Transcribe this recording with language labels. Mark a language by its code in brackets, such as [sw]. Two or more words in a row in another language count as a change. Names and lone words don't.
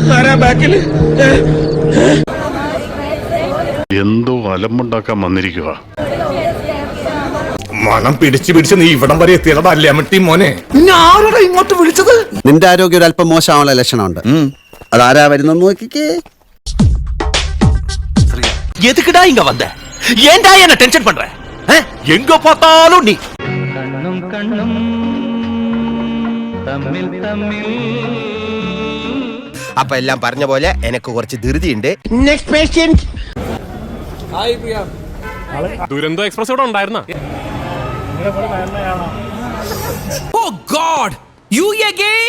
[ml] എന്തോ അലമ്പുണ്ടാക്കാൻ വന്നിരിക്കുക. മണം പിടിച്ച് നീ ഇവിടം വരെ എത്തിയതല്ലേ അമ്മട്ടി മോനെ. നിന്നെ ആരോടാ ഇങ്ങോട്ട് വിളിച്ചത്? നിന്റെ ആരോഗ്യം ഒരു അല്പം മോശമാവുള്ള ലക്ഷണമുണ്ട്. അതാരാ വരുന്നെന്ന് നോക്കിക്കേ. [ta] எதுக்குடா இங்க வந்த? ஏன்டா என்ன டென்ஷன் பண்ற? எங்க பார்த்தாலும் நீ. கண்ணும் கண்ணும் [ml] തമ്മിൽ തമ്മിൽ. അപ്പൊ എല്ലാം പറഞ്ഞ പോലെ എനിക്ക് കുറച്ച് ധൃതിയുണ്ട്. [en] next patient. [ml] ദുരന്തോ എക്സ്പ്രസ് ഇവിടെ ഉണ്ടായിരുന്ന. [en] Oh God, you again.